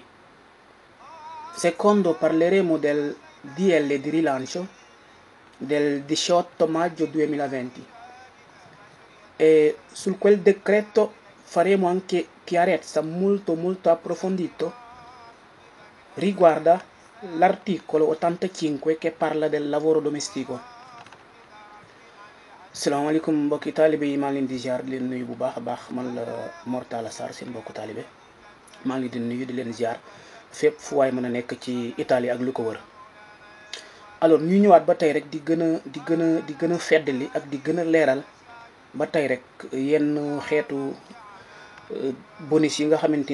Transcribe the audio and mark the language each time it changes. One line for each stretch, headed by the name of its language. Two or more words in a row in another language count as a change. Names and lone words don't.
Italian: Secondo, parleremo del DL di rilancio del 18 maggio 2020. E su quel decreto faremo anche chiarezza molto approfondito riguarda l'articolo 85 che parla del lavoro domestico.
Wolof: Salaamaaleykum mbokki taalibe yi maa ngi leen di ziar di leen nuyu bu baax a baax man la Mor Talla Sarr seen mbokku taalibe maa ngi di nuyu di leen ziar fépp fu waay mën a nekk ci Italie ak lu ko wër. Alors ñu ñëwaat ba tey rek di gën a feddali ak di gën a leeral ba tey rek yenn xeetu bonus yi nga xamante